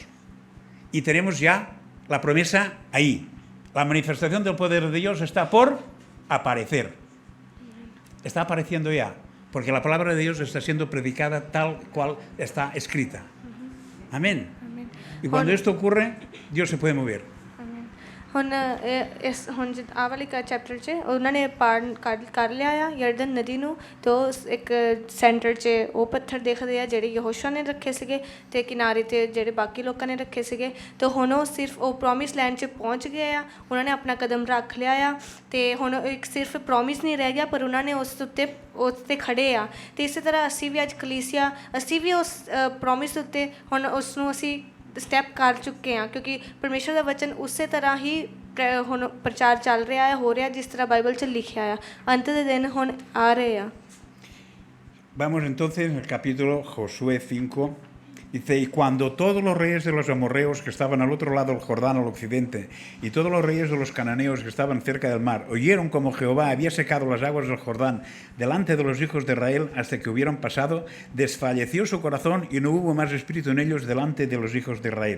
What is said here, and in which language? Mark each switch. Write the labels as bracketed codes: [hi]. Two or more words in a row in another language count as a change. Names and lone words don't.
[es] Y tenemos ya la promesa ahí. La manifestación del poder de Dios está por aparecer. Está apareciendo ya. Porque la palabra de Dios está siendo predicada tal cual está escrita. Amén. Y cuando esto ocurre, Dios se puede mover. [pa] ਹੁਣ ਆਹ ਵਾਲੀ ਚੈਪਟਰ 'ਚ ਉਹਨਾਂ ਨੇ ਪਾਰ ਕਰ ਲਿਆ ਆ ਯਰਦਨ ਨਦੀ ਨੂੰ ਤੇ ਉਹ ਇੱਕ ਸੈਂਟਰ 'ਚ ਉਹ ਪੱਥਰ ਦੇਖਦੇ ਆ ਜਿਹੜੇ ਯਹੋਸ਼ੂਆ ਨੇ ਰੱਖੇ ਸੀਗੇ ਤੇ ਕਿਨਾਰੇ 'ਤੇ ਜਿਹੜੇ ਬਾਕੀ ਲੋਕਾਂ ਨੇ ਰੱਖੇ ਸੀਗੇ ਤੇ ਹੁਣ ਉਹ ਸਿਰਫ ਉਹ [en] promise land [pa] 'ਚ ਪਹੁੰਚ ਗਏ ਆ ਉਹਨਾਂ ਨੇ ਆਪਣਾ ਕਦਮ ਰੱਖ ਲਿਆ ਆ ਤੇ ਹੁਣ ਇੱਕ ਸਿਰਫ ਪ੍ਰੋਮਿਸ ਨਹੀਂ ਰਹਿ ਗਿਆ ਪਰ ਉਹਨਾਂ ਨੇ ਉਸ 'ਤੇ ਖੜੇ ਆ ਤੇ ਇਸੇ ਤਰ੍ਹਾਂ ਅਸੀਂ ਵੀ ਅੱਜ ਕਲੀਸਿਆ ਅਸੀਂ ਵੀ ਉਸ ਪ੍ਰੋਮਿਸ ਉੱਤੇ ਹੁਣ ਉਸ ਨੂੰ ਅਸੀਂ ਸਟੈਪ ਕਰ ਚੁੱਕੇ ਹਾਂ ਕਿਉਂਕਿ ਪਰਮੇਸ਼ਰ ਦਾ ਵਚਨ ਉਸੇ ਤਰ੍ਹਾਂ ਹੀ ਹੁਣ ਪ੍ਰਚਾਰ ਚੱਲ ਰਿਹਾ ਹੈ ਹੋ ਰਿਹਾ ਜਿਸ ਤਰ੍ਹਾਂ ਬਾਈਬਲ 'ਚ ਲਿਖਿਆ ਆ ਅੰਤ ਦੇ ਦਿਨ ਹੁਣ ਆ ਰਹੇ ਆ [es] Vamos entonces al capítulo Josué 5. Dice, y cuando todos los reyes de los amorreos que estaban al otro lado del Jordán al occidente y todos los reyes de los cananeos que estaban cerca del mar oyeron como Jehová había secado las aguas del Jordán delante de los hijos de Israel hasta que hubieron pasado, desfalleció su corazón y no hubo más espíritu en ellos delante de los hijos de Israel.